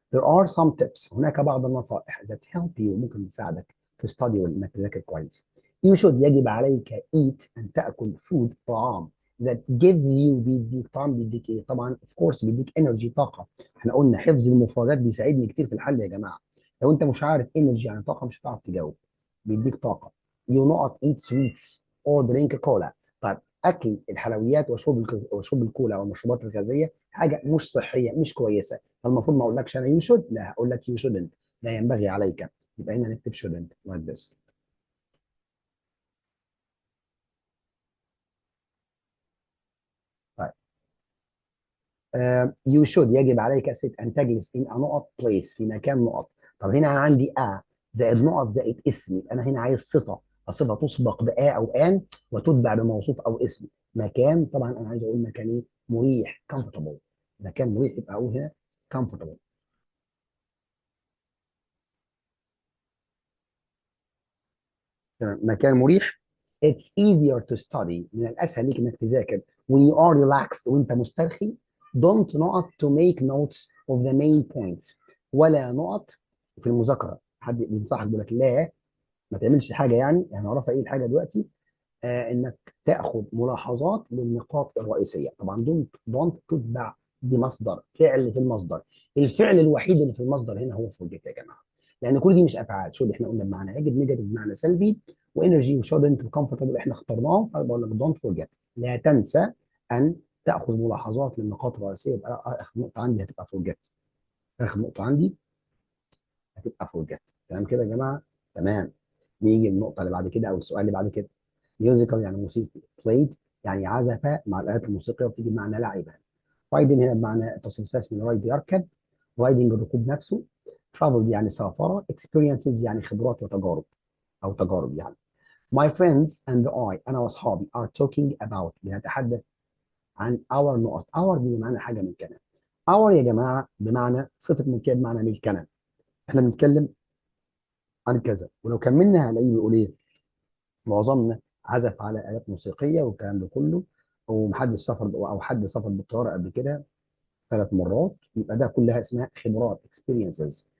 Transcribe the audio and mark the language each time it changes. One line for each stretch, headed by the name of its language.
English: There are some tips،
Arabic: هناك بعض النصائح
English: that help you،
Arabic: ممكن تساعدك في
English: study
Arabic: وانك تذاكر كويس.
English: You should
Arabic: يجب عليك eat أن تأكل food طعام
English: that gives you،
Arabic: بيديك طعام، بيديك ايه؟ طبعا
English: of course
Arabic: بيديك energy طاقة. احنا قلنا حفظ المفردات بيساعدني كتير في الحل يا جماعة. لو انت مش عارف energy يعني طاقة مش هتعرف تجاوب. بيديك طاقة.
English: You not eat sweets or drink cola.
Arabic: طيب اكل الحلويات وشرب الكولا والمشروبات الغازية حاجة مش صحية مش كويسة. فالمفروض ما اقولكش انا يو شود، لا هقول لك يو شودنت، لا ينبغي عليك. يبقى هنا نكتب شودنت لايك ذس. طيب يو شود يجب عليك يا ست ان تجلس ان نقط بليس في مكان نقط. طب هنا انا عندي زائد نقط زائد اسم، يبقى انا هنا عايز صفه، الصفه تسبق او ان وتتبع بموصوف او اسم. مكان، طبعا انا عايز اقول مكان ايه؟ مريح comfortable، مكان مريح، يبقى اقول هنا comfortable. تمام. مكان مريح.
English: It's easier to study،
Arabic: من الأسهل ليك إنك تذاكر
English: when you are relaxed،
Arabic: وأنت مسترخي.
English: Don't نقط to make notes of the main points،
Arabic: ولا نقط في المذاكرة. حد بينصحك بيقول لك لا ما تعملش حاجة، يعني هنعرفها إيه الحاجة دلوقتي. إنك تاخد ملاحظات للنقاط الرئيسية. طبعا don't تتبع بمصدر فعل في المصدر. الفعل الوحيد اللي في المصدر هنا هو forget يا جماعة، لأن كل دي مش أفعال. شو اللي إحنا قلنا بمعنى يجب، نيجاتيف بمعنى سلبي، وانرجي وشودنت وكمفورتبل احنا اخترناه. فبقول لك دونت فورجيت، لا تنسى ان تاخذ ملاحظات للنقاط الرئيسيه. يبقى اخر نقطه عندي هتبقى فورجيت، اخر نقطه عندي هتبقى فورجيت. تمام كده يا جماعه؟ تمام. نيجي للنقطه اللي بعد كده او السؤال اللي بعد كده. ميوزيكال يعني موسيقي، بلايد يعني عزف مع الالات الموسيقيه وبتيجي بمعنى لعب. رايدنج هنا بمعنى التصريف الثالث من رايد يركب. رايدنج الركوب نفسه. ترافل يعني سافرة. اكسبيرينسز يعني خبرات وتجارب أو تجارب يعني.
English: My friends and I
Arabic: أنا وأصحابي
English: are talking about
Arabic: بنتحدث عن
English: our نقط.
Arabic: our دي بمعنى حاجة من كلام. our يا جماعة بمعنى صفة ملكية بمعنى ملكنا. احنا بنتكلم عن كذا، ولو كملنا هنلاقيه بيقول ايه؟ معظمنا عزف على آلات موسيقية والكلام ده كله، ومحدش سافر أو حد سافر بالطيارة قبل كده 3 مرات، يبقى ده كلها اسمها خبرات experiences.